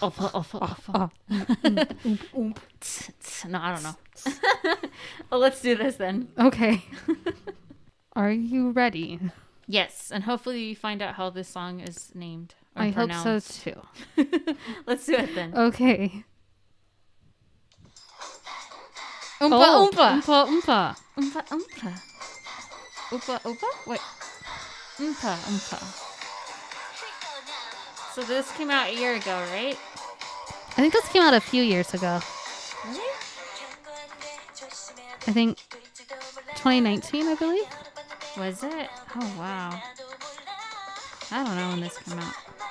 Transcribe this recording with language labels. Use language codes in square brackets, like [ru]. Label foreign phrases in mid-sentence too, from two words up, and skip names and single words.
[en] No, I don't know. Well, let's do this then. Okay. Are you ready? Yes, and hopefully you find out how this song is named. Or I hope pronounced. so too. Let's do it then. Okay. Umpah, umpah. Oompa oompa. Umpah, umpah. Umpah, umpah? Wait. Umpah, umpah. So this came out a year ago, right? I think this came out a few years ago. Really? I think 2019, I believe. Was it? Oh, wow. I don't know when this came out.